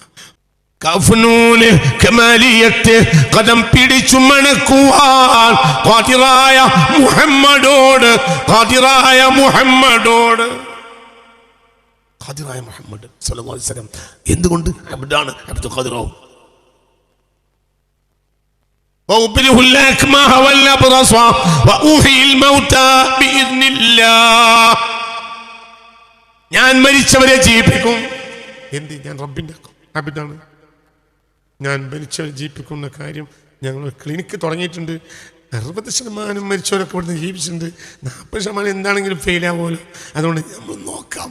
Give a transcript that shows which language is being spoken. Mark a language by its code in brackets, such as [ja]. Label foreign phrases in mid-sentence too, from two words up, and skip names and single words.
[ml] കഫ്നൂന് കമാലിയത്ത് കദം പിടിച്ചു മണക്കുവാൻ ഖാദിറായ മുഹമ്മദോട്, ഖാദിറായ മുഹമ്മദോട്, ഖാദിറായ മുഹമ്മദ് [ar] صلى الله عليه وسلم. [ml] എന്തുകൊണ്ട് അബ്ദാണ്, അബ്ദുൽ ഖാദിറാവും. [ar] وأبرئ الأكمه والأبرص وأحيي الموتى بإذن الله. [ml] ഞാൻ മരിച്ചവരെ ജീവിപ്പിക്കും. എന്ത്? ഞാൻ റബ്ബിന്റെ അബ്ദാണ്. ഞാൻ മരിച്ചവരെ ജീവിപ്പിക്കുന്ന കാര്യം ഞങ്ങൾ ക്ലിനിക്ക് തുടങ്ങിയിട്ടുണ്ട്. 60% മരിച്ചവരൊക്കെ ഇവിടുന്ന് ജീവിച്ചിട്ടുണ്ട്. 40% എന്താണെങ്കിലും ഫെയിൽ ആവുമല്ലോ, അതുകൊണ്ട് നമ്മൾ നോക്കാം.